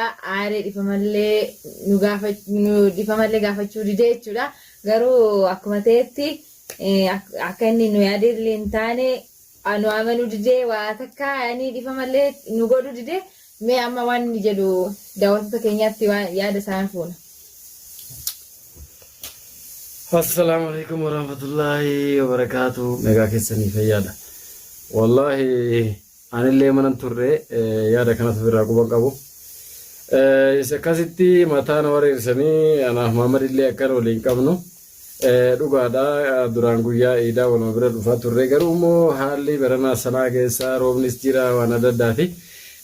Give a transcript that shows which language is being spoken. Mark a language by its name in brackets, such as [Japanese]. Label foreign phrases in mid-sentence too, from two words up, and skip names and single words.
[Oromo] Aaree dhifamallee gaafachuu didee jechuudha. Garuu akkuma ta'etti akka inni nu yaadillee hin taane nu amanuu didee waa takka yaani dhifamallee nu godhu didee mee amma waan inni jedhu daawwattoota keenyaatti yaada isaan fuuna. [Arabic] السلام عليكم ورحمة الله وبركاته. [Oromo] Mega keessanii fayyaadha. Wallahi anillee manan turre yaada kanatu birraa quban qabu. Isa akkasitti mataan wareersanii anaaf Muhammad illee akkan waliin qabnu. Dhugaadha duraan guyyaa iidaa waluma bira dhufaa turre garuu immoo haalli baranaa sanaa keessaa roobnis jira waan adda addaati.